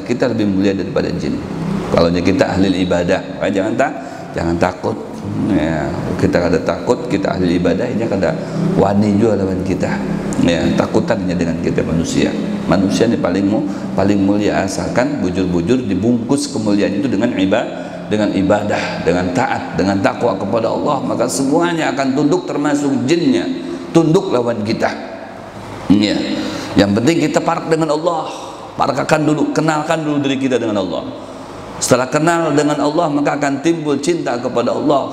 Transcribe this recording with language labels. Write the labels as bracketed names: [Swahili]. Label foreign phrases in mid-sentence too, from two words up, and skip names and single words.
[Indonesian] Kita lebih mulia daripada jin. Kalau kita ahli ibadah, jangan takut. [Banjar] Ya, kita kada takut, kita ahli ibadahnya kada wani juga lawan kita. [Indonesian] Ya, takutannya dengan kita manusia. Manusia ini paling mulia asalkan bujur-bujur dibungkus kemuliaan itu dengan ibadah, dengan taat, dengan takwa kepada Allah, maka semuanya akan tunduk, termasuk jinnya tunduk lawan kita. Ya. [Banjar] Yang penting kita parak dengan Allah, parakkan dulu, kenalkan dulu diri kita dengan Allah. [Indonesian] Setelah kenal dengan Allah, maka akan timbul cinta kepada Allah.